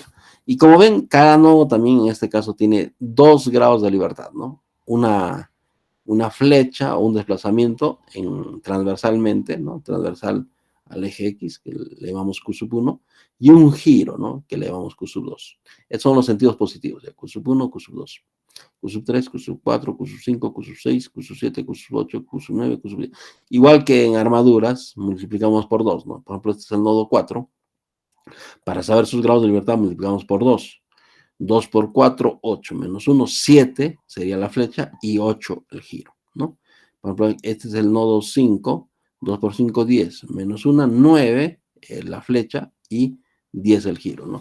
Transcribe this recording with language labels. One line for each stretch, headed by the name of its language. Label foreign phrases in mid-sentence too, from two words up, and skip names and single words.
Spanish: Y como ven, cada nodo también en este caso tiene 2 grados de libertad, ¿no? Una flecha o un desplazamiento transversalmente, ¿no? Transversal al eje X, que le llamamos Q sub 1, y un giro, ¿no? Que le llamamos Q sub 2. Esos son los sentidos positivos, ¿ya? Q sub 1, Q sub 2. Q sub 3, Q sub 4, Q sub 5, Q sub 6, Q sub 7, Q sub 8, Q sub 9, Q sub 10. Igual que en armaduras, multiplicamos por 2, ¿no? Por ejemplo, este es el nodo 4. Para saber sus grados de libertad, multiplicamos por 2. 2 por 4, 8, menos 1, 7 sería la flecha y 8 el giro, ¿no? Por ejemplo, este es el nodo 5, 2 por 5, 10, menos 1, 9 la flecha y 10 el giro, ¿no?